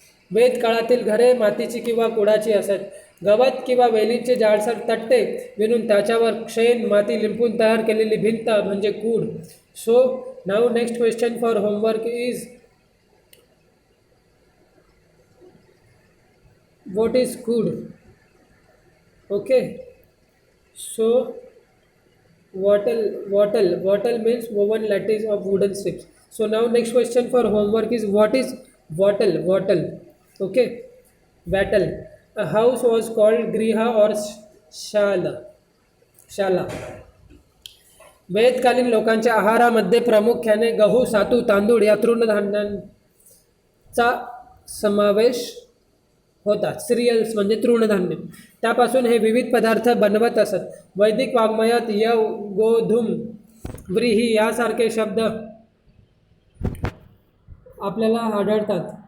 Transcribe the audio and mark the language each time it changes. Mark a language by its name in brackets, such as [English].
[Marathi] वेद काळातील घरे मातीची किंवा कुडाची असत. गवत किंवा वेलींचे जाडसर तट्टे विणून त्याच्यावर शेण माती लिंपून तयार केलेली भिंत म्हणजे कूड. [English] So now next question for homework is what is cood? Okay, so wattle means woven lattice of wooden strips. So now next question for homework is what is wattle? Okay, wattle. A house was called griha or shala. [Marathi] वेदकालीन लोकांच्या आहारामध्ये प्रामुख्याने गहू, सातू, तांदूळ या तृणधान्यांचा समावेश होता. Serials म्हणजे तृणधान्य. त्यापासून हे विविध पदार्थ बनवत असत. वैदिक वाङ्मयात यव, गोधूम, व्रीही यासारखे शब्द आपल्याला आढळतात.